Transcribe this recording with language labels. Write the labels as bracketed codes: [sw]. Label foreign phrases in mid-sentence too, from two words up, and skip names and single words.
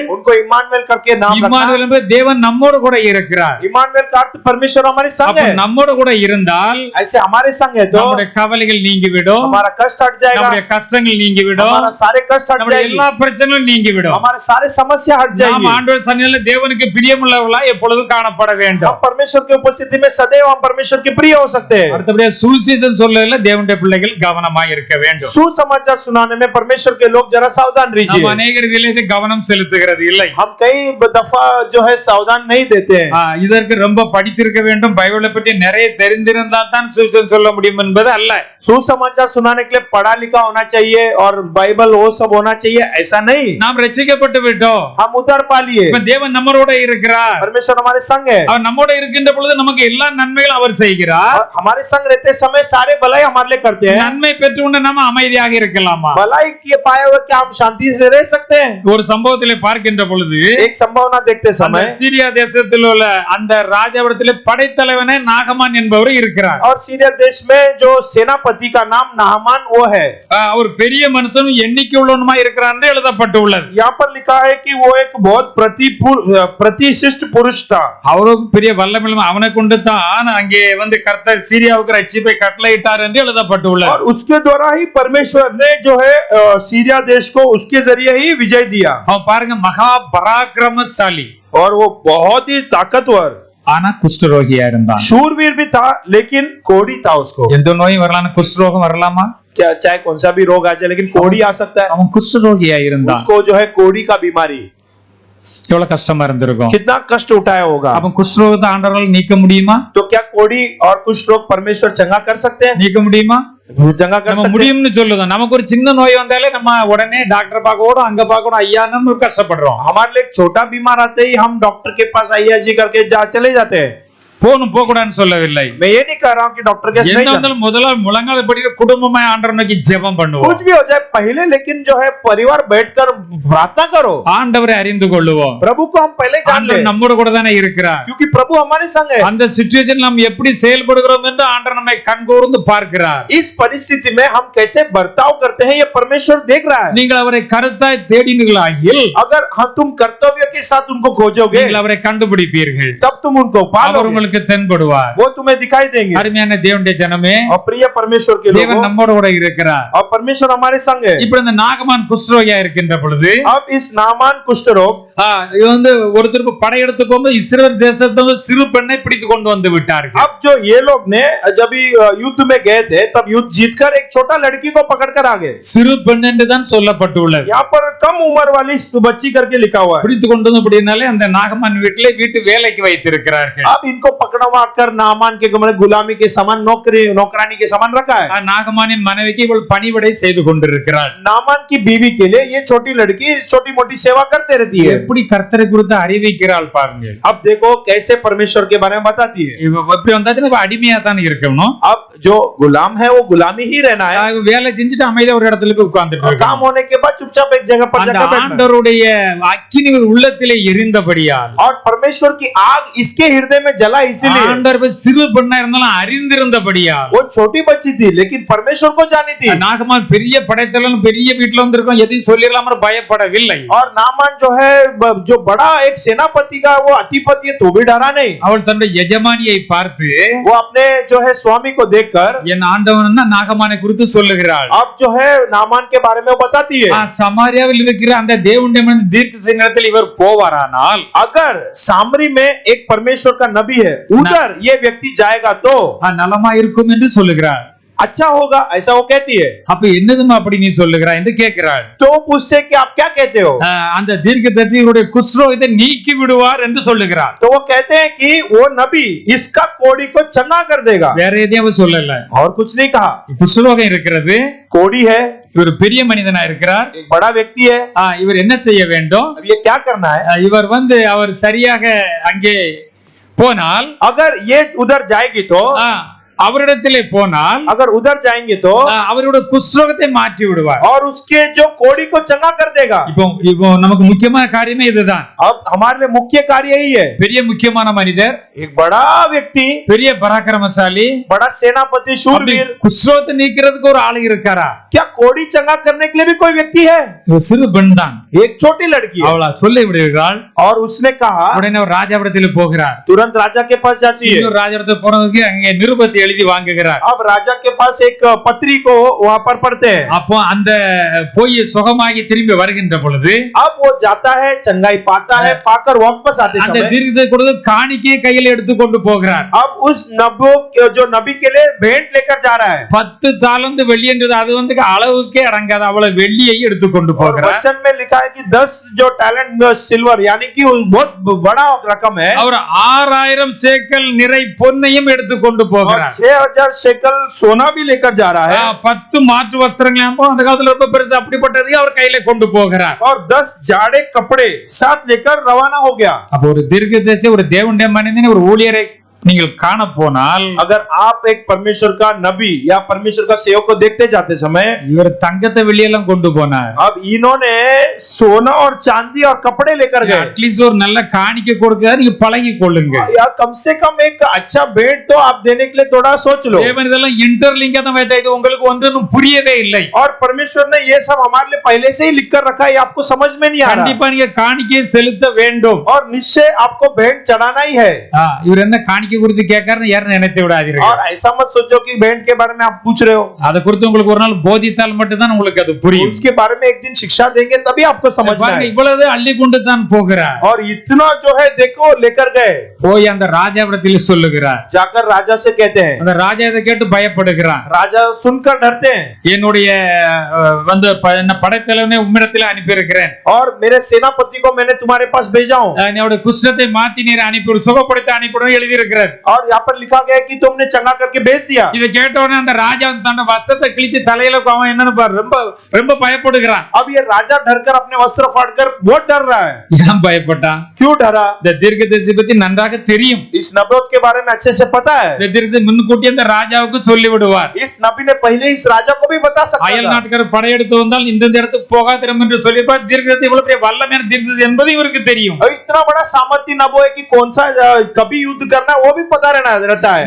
[hi] उनको इमानुएल करके नाम रखा। [ta] இம்மானுவேல் என்பது தேவன் நம்மோடு கூட இருக்கிறார். [hi] इमानुएल का अर्थ परमेश्वर हमारे संग [ta] அப்ப [hi] है। [ta] நம்மோடு கூட இருந்தால் [hi] ऐसे हमारे संग है तो [ta] நம்முடைய கவலைகள் நீங்கிவிடும், [hi] हमारा कष्ट हट जाएगा, [ta] நம்முடைய கஷ்டங்கள் நீங்கிவிடும், [hi] हमारा सारे कष्ट हट [ta] நம்முடைய [hi] जाएगी, [ta] எல்லா பிரச்சனைகளும் நீங்கிவிடும். [hi] हमारे सारे समस्या हट [ta] நாம் [hi] जाएगी। [ta] ஆண்டவர் சந்நிதியிலே தேவனுக்கு பிரியமுள்ளவர்களாய் எப்பொழுதும் காணப்பட [hi] हम [ta] வேண்டும். [hi] परमेश्वर की उपस्थिति में सदैव हम परमेश्वर के प्रिय हो सकते हैं। [ta] அடுத்தபடியா சுவிசேஷம் சொல்லல தேவனுடைய பிள்ளைகள் கவனமாய் இருக்க வேண்டும். [hi] सुसमाचार सुनाने में परमेश्वर के लोग जरा सावधान [ta] நம்ம [hi] रहिए। [ta] அநேகர் இதிலே கவனம் செலுத்துகிறது இல்லை. [hi] हम कई दफा जो है सावधान नहीं देते हैं। [ta] இதற்கு ரொம்ப படித்திருக்க வேண்டும், பைபிளை பற்றி நிறைய தெரிந்திருந்தால் தான் சுவிசேஷம் சொல்ல முடியும் என்பது அல்ல. [hi] सुसमाचार सुनाने के लिए पढ़ा लिखा होना चाहिए और बाइबल वो सब होना चाहिए, ऐसा नहीं। [ta] நாம் ரட்சிக்கப்பட்டு விட்டோம், [hi] हम उद्धार पा लिए, [ta] இப்ப தேவன் நம்மோட இருக்கிறார். [hi] परमेश्वर हमारे संग है [ta] அவர் நம்மோட இருக்கின்ற பொழுது நமக்கு எல்லா நன்மைகளும் அவர் செய்கிறார். [hi] और हमारे संग रहते समय सारे भलाई हमारे लिए करते हैं। [ta] நன்மை பெற்று உண்டு நம்ம அமைதியாக இருக்கலாமா? [hi] भलाई के पाए हुए क्या हम शांति से रह सकते हैं? [ta] ஒரு சம்பவத்திலே பார்க்கின்ற பொழுது [hi] एक संभावना देखते [ta] அந்த [hi] समय [ta] சீரியா தேசத்தில் உள்ள அந்த ராஜாவிடத்திலே படைத்தலைவனே நாகமான் என்பவர் இருக்கிறார். இருக்கிறார். [hi] और सीरिया देश में जो सेनापति का नाम नाहमान वो है. [ta] அவர் பெரிய மனுஷனும் எண்ணிக்கை உள்ளவனுமா இருக்கிறான்னு எழுதப்பட்டுள்ளது. [hi] यहाँ पर लिखा है कि वो एक बहुत प्रतिष्ठित पुरुष था. [ta] அவருக்கு பெரிய வல்லமை அவனை கொண்டு தான் அங்கே வந்து கர்த்தர் சீரியாவுக்கு ரட்சிப்பை கட்டளையிட்டார் என்று எழுதப்பட்டுள்ளது. [hi] और उसके द्वारा ही परमेश्वर ने जो है सीरिया देश को उसके जरिए ही विजय दिया. [ta] அவன் பாருங்க மகா பராக்கிரமசாலி. [hi] और वो बहुत ही ताकतवर [ta] ஆனா குஷ்டரோகியா இருந்தான். [hi] शूरवीर भी था लेकिन कोढ़ी था उसको. [ta] எந்த நோயும் வரலாம், குஷ்டரோகம் வரலாமா? [hi] क्या चाहे कौन सा भी रोग आ जाए लेकिन कोढ़ी आ सकता है. [ta] அவன் குஷ்டரோகியா இருந்தான். [hi] उसको जो है कोढ़ी का बीमारी [ta] எவ்வளவு கஷ்டமா இருந்திருக்கும். [hi] कितना कष्ट उठाया होगा. [ta] அவன் குஷ்டரோகத்தை ஆண்டவரால் நீக்க முடியுமா? [hi] तो क्या कोढ़ी और कुष्ठ रोग परमेश्वर चंगा कर सकते हैं? [ta] நீக்க முடியுமா? [hi] चंगा कर [ta] நம்ம [hi] सकते हैं. [ta] முடியும்னு சொல்லுதோம். நமக்கு ஒரு சின்ன நோய் வந்தாலே நம்ம உடனே டாக்டர் பார்க்க ஓடும், அங்க பார்க்கணும், ஐயா நம்ம கஷ்டப்படுறோம். [hi] हमारे लिए छोटा बीमार आते ही हम डॉक्टर के पास आइया जी करके चले जाते हैं. [ta] போணும் போக கூடாதுன்னு சொல்லவில்லை. [hi] मैं ये नहीं कह रहा हूँ कि डॉक्टर के [ta] என்ன வந்தாலும் முதல்ல முழங்கால் படிக்கிற குடும்பமா ஆண்டவரை நோக்கி ஜெபம் பண்ணுவோம். [hi] कुछ भी हो जाए पहले लेकिन जो है परिवार बैठकर प्रार्थना करो. [ta] ஆண்டவரை அறிந்து கொள்ளுவோம். [hi] प्रभु को हम पहले जान ले [ta] ஆண்டவர் நம்மோட கூட தானே இருக்கிறார். [hi] क्योंकि प्रभु हमारे संग है. [ta] அந்த சிச்சுவேஷன் நாம் எப்படி செயல்படுகிறோம் என்று ஆண்டவர் நம்மை கண்கூர்ந்து பார்க்கிறார். [hi] इस परिस्थिति में हम कैसे बर्ताव करते हैं ये परमेश्वर देख रहा है. [ta] நீங்கள் அவரை கருத்தாய் தேடினீர்களாகில் [hi] अगर तुम कर्तव्य के साथ उनको खोजोगे [ta] நீங்கள் அவரை கண்டுபிடிப்பீர்கள். [hi] तब तुम उनको [ta] அவர் [hi] पालोगे. [ta] உங்களுக்கு தென்படுவார். [hi] वो तुम्हें दिखाई देंगे. [ta] அருமையான தேவனுடைய ஜனமே, [hi] और प्रिय परमेश्वर के [ta] தேவன் [hi] लोगों, [ta] நம்மோட கூட இருக்கிறார். [hi] और परमेश्वर हमारे संग है. [ta] இப்ப இந்த நாகமான் குஷ்டரோகியா இருக்கின்ற பொழுது [hi] अब इस नामान कुष्ठ रोग [ta] இது வந்து ஒருத்தர் படையெடுத்து போகும்போது இஸ்ரவேல் தேசத்துல சிறு பெண்ணை பிடித்து கொண்டு வந்து விட்டார்கள். [hi] अब जो ये लोग ने जब युद्ध में गए थे तब युद्ध जीतकर एक छोटा लड़की को पकड़कर आ गए. [ta] சிறு பெண் என்று தான் சொல்லப்பட்டுள்ளது. [hi] यहाँ पर कम उम्र वाली बच्ची करके लिखा हुआ है. [ta] பிடித்து கொண்டு வந்து அப்படினாலே அந்த நாகமான் வீட்டு வேலைக்கு வைத்திருக்கிறார்கள். [hi] अब इनको पकड़वा कर नामान के गुलामी के समान नौकरानी के समान रखा है. [ta] நாகமானின் மனைவிக்கு இவள் பணிவிடை செய்து கொண்டிருக்கிறாள். [hi] नामान की बीवी के लिए ये छोटी लड़की छोटी मोटी सेवा करते रहती है. [ta] எப்படி கர்த்தரை குறித்து அறிவிக்கிறாள் பாருங்க. [hi] अब देखो कैसे परमेश्वर के बारे में बताती है. [ta] இப்படி வந்தாச்சுன்னா அடிமையா தான் இருக்கணும். [hi] अब जो गुलाम है वो गुलामी ही रहना है. [ta] வேலை செஞ்சுட்டு அமைதியா ஒரு இடத்துல போய் உட்கார்ந்துட்டு [hi] काम [ta] இருக்கணும். [hi] होने के बाद चुपचाप एक जगह पर जाकर बैठना. [ta] ஆண்டவருடைய அக்கினி உள்ளத்திலே எரிந்தபடியால் [hi] और परमेश्वर की आग इसके हृदय में जला इसीलिए. [ta] ஆண்டவர் சிறு பெண்ணா இருந்தாலும் அறிந்திருந்தபடியால் [hi] वो छोटी बच्ची थी लेकिन परमेश्वर को जानी थी. [ta] நாகமான் பெரிய படைத்தலைன்னு பெரிய வீட்டுல வந்திருக்கோம், எதையும் சொல்லிடலாம பயப்படவில்லை. [hi] और नामान जो है जो बड़ा एक सेनापति का वो अधिपति है तो भी डरा नहीं. [ta] அவள் தன்னுடைய எஜமானியை பார்த்து [hi] वो अपने जो है स्वामी को देखकर [ta] என் ஆண்டவன் தான் நாகமானை குறித்து சொல்லுகிறாள். [hi] अब जो है नामान के बारे में वो बताती है. [ta] சமாரியாவில் இருக்கிற அந்த தேவனுடைய மனிதன் தீர்க்கதரிசியினிடத்தில் இவர் போவாரானால், [hi] अगर सामरी में एक परमेश्वर का नबी है उधर ये व्यक्ति जाएगा तो [ta] நலமா இருக்கும் என்று சொல்லுகிறாள். [hi] अच्छा होगा ऐसा वो कहती है. [ta] அப்ப என்னதுமா அப்படி நீ சொல்லுகிறாய் என்று கேட்கிறாள். [hi] तो पूछसे कि आप क्या कहते हो. [ta] அந்த தீர்க்கதரிசியுடைய குஷ்டரோகத்தை நீக்கி விடுவார் என்று சொல்லுகிறார். [hi] तो वो कहते हैं कि वो नबी इसका कोढ़ी को चंगा कर देगा. [ta] வேற எதையும் சொல்லல. [hi] और कुछ नहीं कहा. [ta] குஷ்டரோகம் இருக்கிறது, [hi] कोढ़ी है, [ta] இவர் பெரிய மனிதனா இருக்கிறார், [hi] एक बड़ा व्यक्ति है. [ta] இவர் என்ன செய்ய வேண்டும்? [hi] अब ये क्या करना है. [ta] இவர் அவர் சரியாக அங்கே போனால், [hi] अगर ये उधर जाएगी तो [ta] அவரிடத்திலே போனால், [hi] अगर उधर जाएंगे तो [ta] அவருடைய குஷ்டரோகத்தை மாற்றி விடுவார். [hi] और उसके जो कोढ़ी को चंगा कर देगा. [ta] இப்போ நமக்கு முக்கியமான காரியமே இதுதான். [hi] अब हमारे लिए मुख्य कार्य यही है. [ta] பெரிய முக்கியமான மனிதர், [hi] एक बड़ा व्यक्ति, [ta] பெரிய பராக்கிரமசாலி, [hi] बड़ा सेनापति, शूरवीर, [ta] குஷ்டரோகத்தை நீக்கிறதுக்கு ஒரு ஆளு இருக்காரா? [hi] क्या कोढ़ी चंगा करने के लिए भी कोई व्यक्ति है. [ta] இவர் சிறு பெண் தான், [hi] एक छोटी लड़की है. [ta] அவளா சொல்லி விடுகிறாள். [hi] और उसने कहा, [ta] உடனே அவர் ராஜாவிடத்தில் போகிறார். [hi] तुरंत राजा के पास जाती है. [ta] இன்னொரு ராஜாவிடத்தில் போனதுக்கு அங்கே நிருபத்தை எழுதி வாங்குகிறார். [hi] अब राजा के पास एक पत्री को वहां पर पढ़ते हैं. [ta] அப்போ அந்த போய் சுகமாகி திரும்பி வருகின்ற பொழுது [hi] अब वो जाता है, चंगाई पाता है, पाकर वापस आते [ta] அந்த [hi] समय [ta] தீர்க்கதரிசி கொடுத்து காணிக்கையை கையில் எடுத்துக்கொண்டு போகிறார். [hi] अब उस जो नबी के लिए भेंट लेकर जा रहा है. [ta] 10 தாலந்து வெள்ளி என்றது அது வந்து அளவுக்கே அடங்காத அவ்வளவு வெள்ளியை எடுத்துக்கொண்டு போகிறார். [hi] वचन में लिखा है कि 10 जो [en] talent silver [hi] यानी कि बहुत बड़ा रकम है. [ta] அவர் 6000 சேக்கல் நிறை பொன்னையும் எடுத்துக்கொண்டு போகிறார். [hi] 6000 शेकल सोना भी लेकर जा रहा है. [ta] 10 மாற்று வஸ்திரங்கள் அந்த காலத்துல ரொம்ப பெருசு அப்படிப்பட்டதையும் அவர் கையில கொண்டு போகிறார். [hi] और 10 जाड़े कपड़े साथ लेकर रवाना हो गया. [ta] அப்ப ஒரு தீர்க்கதரிசி, ஒரு தேவனுடைய மனிதன், ஒரு ஊழியரை நீங்கள் காண போனால் [hi] अगर आप एक परमेश्वर का नबी या परमेश्वर का सेवक को देखते जाते समय, [ta] இவர் தங்கத்தை வெள்ளியெல்லாம் கொண்டு போனார். [hi] अब इन्होंने सोना और चांदी और कपड़े लेकर गए, [ta] அட்லீஸ்ட் ஒரு நல்ல காணிக்கை கொடுக்க நீங்க பழகி கொள்ளுங்க. [hi] या कम से कम एक अच्छा भेंट तो आप देने के लिए थोड़ा सोच लो। [ta] தேவன் இதெல்லாம் இன்டர்லிங்கா தான் வைத்தா, இது உங்களுக்கு ஒன்றும் புரியவே இல்லை. [hi] और परमेश्वर ने ये सब हमारे लिए पहले से ही लिख कर रखा है, ये आपको समझ में नहीं आ रहा, [ta] கண்டிப்பா நீங்க காணிக்கையை செலுத்த வேண்டும். [hi] और निश्चय आपको भेंट चढ़ाना ही है। [ta] இவர் என்ன காணிக்கை குறித்து கேட்கறாருன்னு யாரும் நினைத்து விடாதீர்கள். [hi] और ऐसा मत सोचो कि भेंट के बारे में आप पूछ रहे हो, [ta] அதை குறித்து உங்களுக்கு ஒரு நாள் போதித்தால் மட்டும் தான் உங்களுக்கு அது புரியும். [hi] उसके बारे में एक दिन शिक्षा देंगे तभी आपको समझ में [ta] பாருங்க, [hi] आएगा। [ta] இவ்வளவு அள்ளி கொண்டு தான் போகிறார். [hi] और इतना जो है देखो लेकर गए, [ta] போய் அந்த ராஜாவிடத்தில் சொல்லுகிறார். [hi] जाकर राजा से कहते हैं, [ta] அந்த ராஜா இதை கேட்டு பயப்படுகிறான். [hi] राजा सुनकर डरते हैं, [ta] என்னுடைய என்ன படைத்தலைவனை உம்மிடத்தில் அனுப்பி இருக்கிறேன், [hi] और मेरे सेनापति को मैंने तुम्हारे पास भेजा हूं, [ta] என்னுடைய குஷ்டத்தை மாத்தி நீர் அனுப்பி சுகப்படுத்த அனுப்பிடும் எழுதி இருக்கிறார். [hi] और यहाँ पर लिखा गया कि तुमने चंगा करके भेज दिया। [ta] இதை கேட்ட உடனே அந்த ராஜா தன் வஸ்திரத்தை கிழிச்சு தலையில அவன் என்னன்னு பாரு, ரொம்ப ரொம்ப பயப்படுகிறான். [hi] अब ये राजा डरकर अपने वस्त्र फाड़कर बहुत डर रहा है। [ta] ஏன் பயப்பட்டான்? [hi] क्यों डरा? [ta] இந்த தீர்க்கதரிசி பத்தி நன்றாக தெரியும். [hi] इस नबूवत के बारे में अच्छे से पता है। [ta] இந்த தீர்க்கதரிசி முன்கூட்டி அந்த ராஜாவுக்கு சொல்லி விடுவார். [hi] इस नबी ने पहले इस राजा को भी बता सकता [ta] அயல் [hi] था। [ta] நாட்டுக்கார படையெடுத்து வந்தால் இந்த இடத்துக்கு போகாதிரும் என்று சொல்லியிருப்பார். தீர்க்கதரிசி இவ்வளவு பெரிய வல்லமையான தீர்க்கதரிசி என்பது இவருக்கு தெரியும். [hi] और इतना बड़ा सामर्थ्य नबो है कि कौन सा कभी युद्ध करना है वो भी पता रहता है।